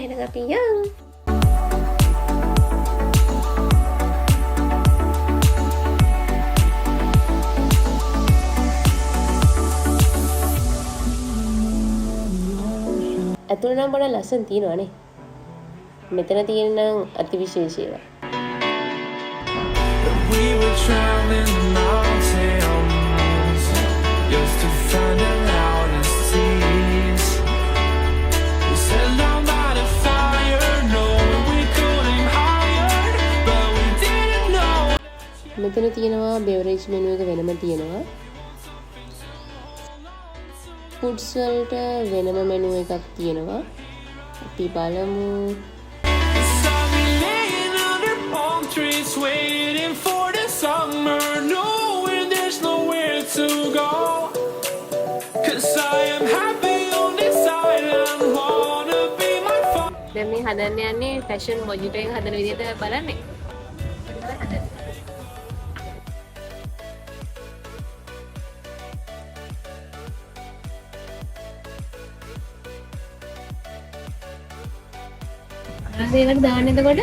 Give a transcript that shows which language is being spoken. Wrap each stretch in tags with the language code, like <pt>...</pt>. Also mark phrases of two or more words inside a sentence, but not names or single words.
<si>එහෙනම් අපි යමු. ඇතුළ නම් බොන ලස්සන තියෙනවානේ. මෙතන තියෙන නම් අතිවිශේෂ ඒවා.</si> <en>We were traveling the mountains just to find the loudest seas. We set down by the fire, knowing we couldn't hide, but we didn't know.</en> <si>මෙතන තියෙනවා</si> <en>beverage menu</en> <si>එක වෙනම තියෙනවා. foods වලට වෙනම menu එකක් තියෙනවා. අපි බලමු.</si> <en>Trees waiting for the summer, knowing there's nowhere to go. 'Cause I am happy on this island, wanna be my fun.</en> <si>දැන් මේ හදන්න යන්නේ</si> <en>passion mojito</en> <si>එක හදන විදිහට බලන්නේ. අරන් දාන්න එතකොට</si>